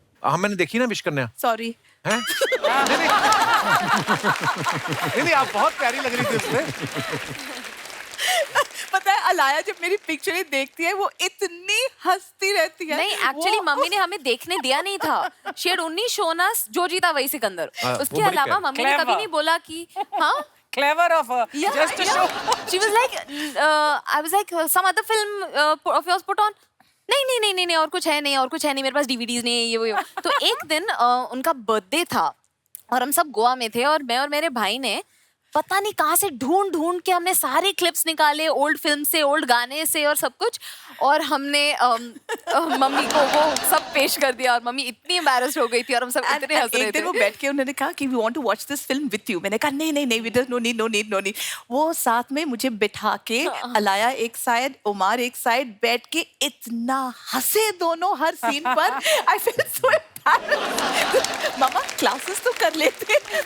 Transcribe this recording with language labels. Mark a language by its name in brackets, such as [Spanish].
[Hindi] हाँ मैंने देखी ना विश कन्या। [English] Sorry. [Hindi] हैं? नहीं, आप बहुत प्यारी लग रही थी उसमें। पता है अलाया जब मेरी पिक्चर देखती है वो इतनी हंसती रहती है। नहीं, एक्चुअली मम्मी ने हमें देखने दिया नहीं था। [English] She had only shown us जो जीता वही सिकंदर। [Hindi] वो उसके बड़ी अलावा प्यारी। मम्मी ने कभी [English] Clever. [Hindi] नहीं बोला कि हाँ। [English] Clever of her. Just to show. She was like, I was like, some other film of yours put on. [Hindi] नहीं, और कुछ है नहीं, मेरे पास DVDs नहीं है, ये वो। तो एक दिन उनका बर्थडे था और हम सब गोवा में थे और मैं और मेरे भाई ने पता नहीं कहाँ से ढूंढ के हमने सारे क्लिप्स निकाले ओल्ड फिल्म से, ओल्ड गाने से और सब कुछ, और हमने मम्मी को वो सब पेश कर दिया और मम्मी इतनी एम्बैरेस्ड हो गई थी और हम सब इतने हंस रहे एक दिन थे। वो बैठ के उन्होंने कहा कि [English] We want to watch this film with you. [Hindi] मैंने कहा नहीं [English] we don't, no need। [Hindi] वो साथ में मुझे बिठा के अलाया एक साइड, उमार एक साइड, बैठ के इतना हंसे दोनों हर सीन पर। [English] I feel so embarrassed. [Hindi] Mama classes तो कर लेते।